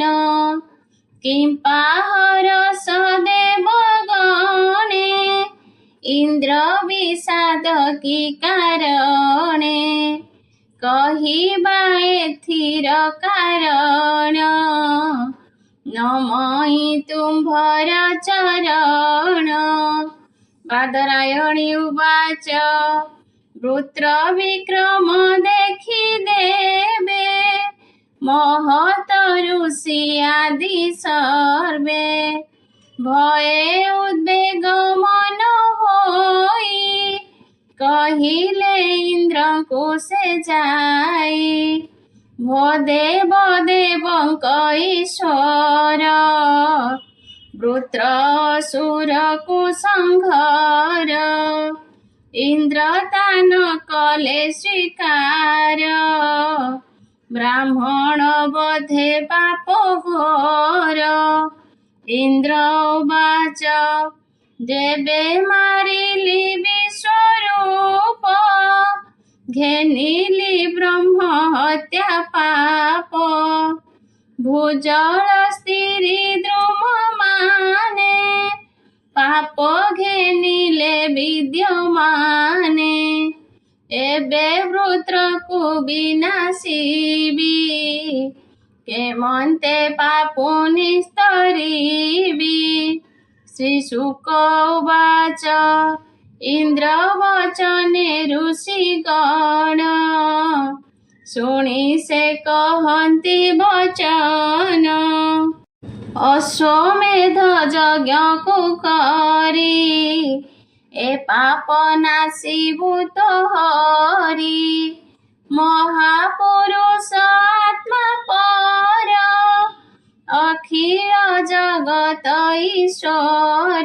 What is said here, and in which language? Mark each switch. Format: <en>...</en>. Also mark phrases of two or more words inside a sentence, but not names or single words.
<or>କିମ୍ପା ହରସ ଦେବଗଣେ ଇନ୍ଦ୍ର ବିଷାଦ କି କାରଣେ। କହିବା ଏଥିର କାରଣ ନମଇ ତୁମ୍ଭର ଚରଣ। ବାଦରାୟଣୀ ଉବାଚ ବୃତ୍ର ବିକ୍ରମ ଦେଖି ଦେବେ ମହତ ଋଷି ଆଦି ସର୍ବେ। ଭୟେ ଉଦ୍ବେଗ ମନ ହୋଇ କହିଲେ ଇନ୍ଦ୍ର କୁ ସେ ଯାଇ। ଭୋ ଦେବ ଦେବଙ୍କ ଈଶ୍ବର ବୃତ୍ର ଅସୁର କୁ ସଂହାର। ଇନ୍ଦ୍ର ତାନ କଲେ ସ୍ବୀକାର ବ୍ରାହ୍ମଣ ବଧେ ପାପ ଘୋର। ଇନ୍ଦ୍ର ଉବାଚ ଯେବେ ମାରିଲି ବିଶ୍ବରୂପ ଘେନିଲି ବ୍ରହ୍ମ ହତ୍ୟା ପାପ। ଭୂଜଳ ସ୍ତ୍ରୀ ଦ୍ରୁମ ମାନେ ପାପ ଘେନିଲେ ବିଦ୍ୟମାନେ। ଏବେ ବୃତ୍ର କୁ ବିନାଶିବି କେମନ୍ତେ ପାପୁ ନିସ୍ତରିବି। ଶ୍ରୀଶୁକ ଉବାଚ ଇନ୍ଦ୍ର ବଚନେ ଋଷିଗଣ ଶୁଣି ସେ କହନ୍ତି ବଚନ। ଅଶ୍ବମେଧ ଯଜ୍ଞ କୁ କରି ଏ ପାପ ନାଶି ଭୂତ ହରି। ମହାପୁରୁଷ ଆତ୍ମା ପର ଅଖିଳ ଜଗତ ଈଶ୍ବର।</or>